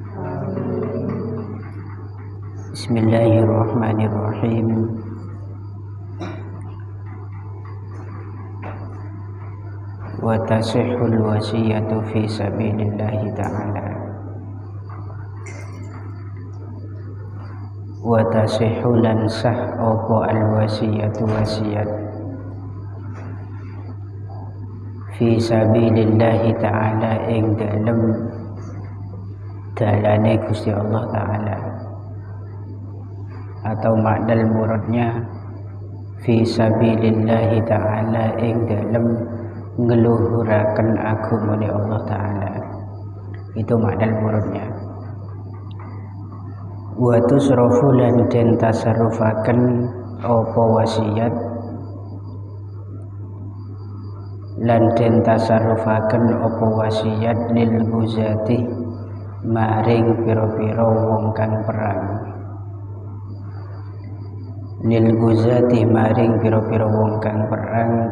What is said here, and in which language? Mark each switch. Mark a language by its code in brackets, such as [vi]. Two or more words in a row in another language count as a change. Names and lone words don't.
[ar] Bismillahirrahmanirrahim. وتصح الوصية في سبيل الله تعالى. وتصح [jv] lan sah apa al-wasiyatu wasiat [ar] في سبيل الله تعالى [jv] ing dalem dalane Gusti Allah Ta'ala, [id] atau makna muradnya [ar] في سبيل الله تعالى [jv] ing dalem ngeluhuraken agamane Allah Ta'ala. [id] Itu makna muradnya. [ar] وتصرف [jv] lan den tasarrufaken apa wasiat lan den tasarrufaken apa wasiat [ar] للغزاة [jv] maring pira-pira wong kang perang, [ar] للغزاة [jv] maring pira-pira wong kang perang.